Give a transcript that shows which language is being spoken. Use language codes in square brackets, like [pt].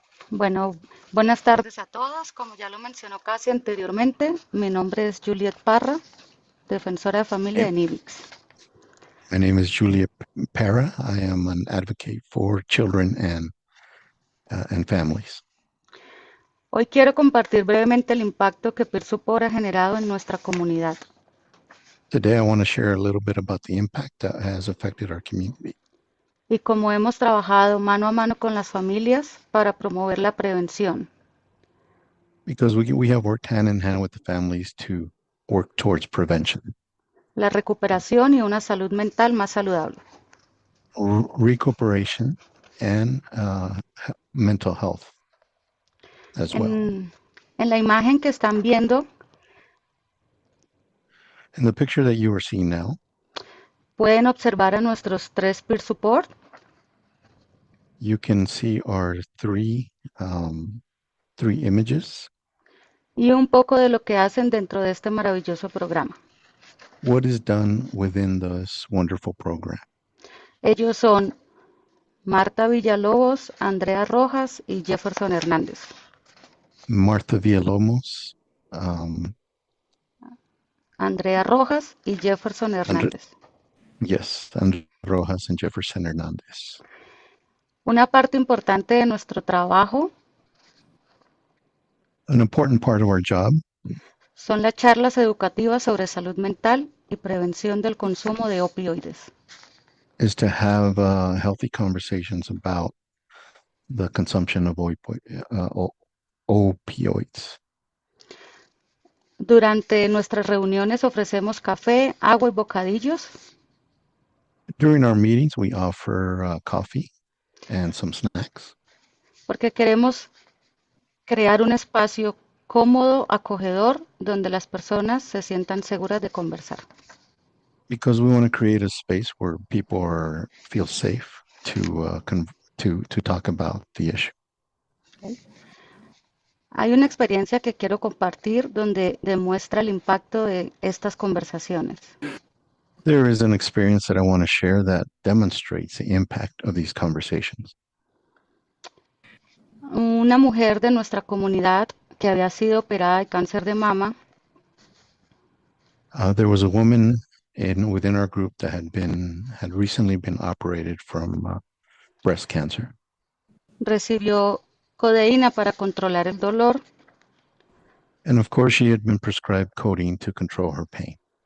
[es] Bueno, buenas tardes a todos. Como ya lo mencionó casi anteriormente, mi nombre es Juliet Parra, defensora de familia de NIVIX. [en] My name is Julia Para. I am an advocate for children and families. [es] Hoy quiero compartir brevemente el impacto que peer support ha generado en nuestra comunidad. [en] Today, I want to share a little bit about the impact that has affected our community. [es] Y cómo hemos trabajado mano a mano con las familias para promover la prevención, [en] Because we have worked hand in hand with the families to work towards prevention, [es] la recuperación y una salud mental más saludable. [en] recuperation, and mental health as well. [es] En la imagen que están viendo, [en] In the picture that you are seeing now, [es] pueden observar a nuestros 3 peer support. [en] you can see our three images. [es] Y un poco de lo que hacen dentro de este maravilloso programa. [en] What is done within this wonderful program? [es] Ellos son Marta Villalobos, Andrea Rojas y Jefferson Hernández. Martha Villalobos, Andrea Rojas y Jefferson Hernández. [en] yes, Andrea Rojas and Jefferson Hernandez. [es] Una parte importante de nuestro trabajo [en] An important part of our job [es] son las charlas educativas sobre salud mental y prevención del consumo de opioides. [en] is to have healthy conversations about the consumption of opioids. [es] Durante nuestras reuniones ofrecemos café, agua y bocadillos. [en] During our meetings, we offer coffee and some snacks. [es] Porque queremos crear un espacio cómodo, acogedor, donde las personas se sientan seguras de conversar. [en] Because we want to create a space where people feel safe to talk about the issue. [es] Hay una experiencia que quiero compartir donde demuestra el impacto de estas conversaciones. [en] There is an experience that I want to share that demonstrates the impact of these conversations. [es] Una mujer de nuestra comunidad que había sido operada de cáncer de mama [en] There was a woman within our group that had recently been operated from breast cancer. [es] recibió codeína para controlar el dolor. [en] And of course, she had been prescribed codeine to control her pain.